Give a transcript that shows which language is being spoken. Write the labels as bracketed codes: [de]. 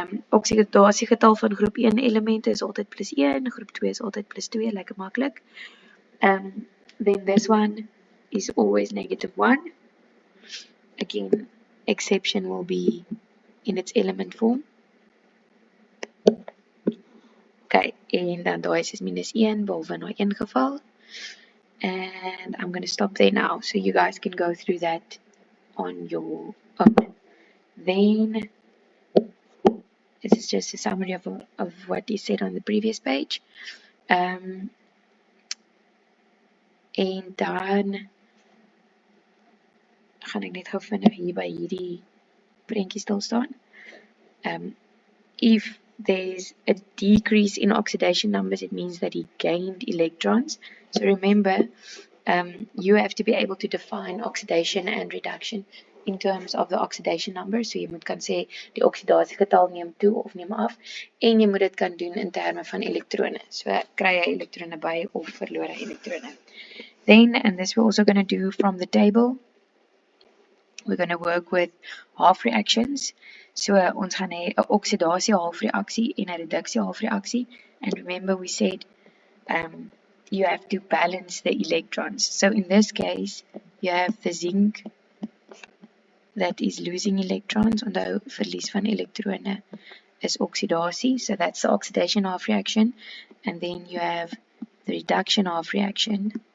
[af] Oksidasiegetal van groep 1 elemente is altyd plus 1, groep 2 is altyd plus 2, lekker maklik. [en] Then this one is always negative 1. Again, exception will be in its element form. [af] Okay, en dan daai is minus 1, behalwe in daai een geval. [en] And I'm going to stop there now, so you guys can go through that on your own. Then, this is just a summary of what is said on the previous page. [af] En dan gaan ek net gou vinnig hier by hierdie prentjie stil staan. [en] If there's a decrease in oxidation numbers, it means that he gained electrons. So remember, you have to be able to define oxidation and reduction in terms of the oxidation number. [af] So jy moet kan sê die oksidasiegetal neem toe of neem af, en jy moet dit kan doen in terme van elektrone. So kry jy elektrone by of verloor jy elektrone. [en] Then, and this we're also going to do from the table, we're going to work with half reactions. [af] So ons gaan hê 'n oksidasie halfreaksie en 'n reduksie halfreaksie. [en] And remember we said you have to balance the electrons. So in this case, you have the zinc that is losing electrons. [af] Onthou, verlies van elektrone is oxidasie. [en] So that's the oxidation half reaction. And then you have the reduction half reaction.